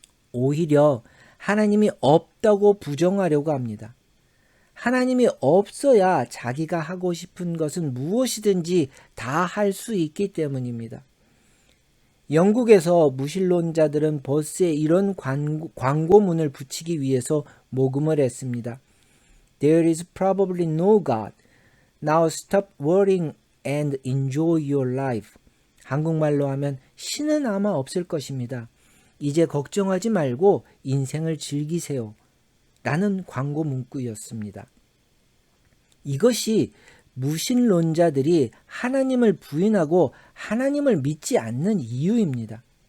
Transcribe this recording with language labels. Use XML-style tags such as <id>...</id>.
<ko>오히려 하나님이 없다고 부정하려고 합니다. 하나님이 없어야 자기가 하고 싶은 것은 무엇이든지 다 할 수 있기 때문입니다. 영국에서 무신론자들은 버스에 이런 광고문을 붙이기 위해서 모금을 했습니다.</ko> <en>There is probably no God. Now stop worrying and enjoy your life.</en> <ko>한국말로 하면 신은 아마 없을 것입니다. 이제 걱정하지 말고 인생을 즐기세요. 라는 광고 문구였습니다. 이것이 무신론자들이 하나님을 부인하고 하나님을 믿지 않는 이유입니다.</ko>